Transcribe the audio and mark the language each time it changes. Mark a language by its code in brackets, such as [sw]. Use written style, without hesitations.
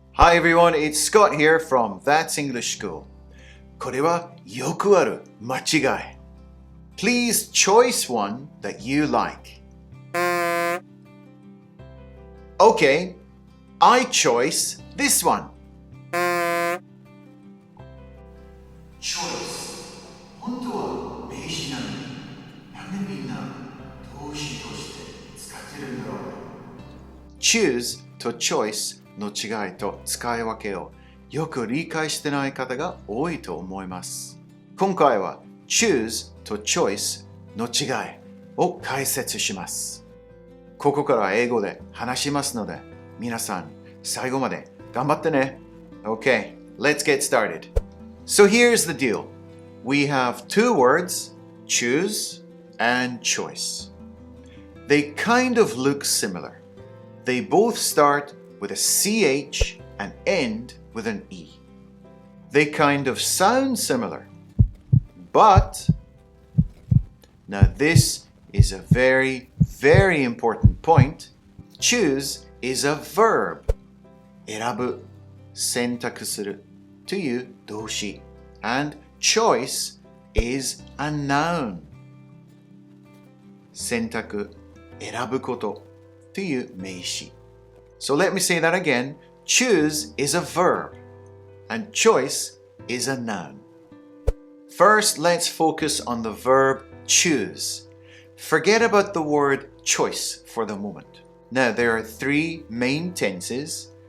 [en] Hi everyone, it's Scott here from That's English School. [ja] これはよくある間違い。 [en] Please choice one that you like. Okay, I choice this one. [ja] choice 本当は名詞なのになんでみんな動詞として使ってるんだろう。 choose と choice の違いと使い分けをよく理解してない方が多いと思います。今回は choose と choice の違いを解説します。ここから英語で話しますので、皆さん最後まで頑張ってね。 [en] Okay, let's get started. So here's the deal. We have two words, choose and choice. They kind of look similar. They both start with a CH and end with an E. They kind of sound similar. But, now this is a very, very important point. Choose is a verb. [ja] 選ぶ、選択するという動詞。 [en] And choice is a noun. [ja] 選択、選ぶことという名詞。 [en] So let me say that again. Choose is a verb, and choice is a noun. First, let's focus on the verb choose. Forget about the word choice for the moment. Now, there are three main tenses.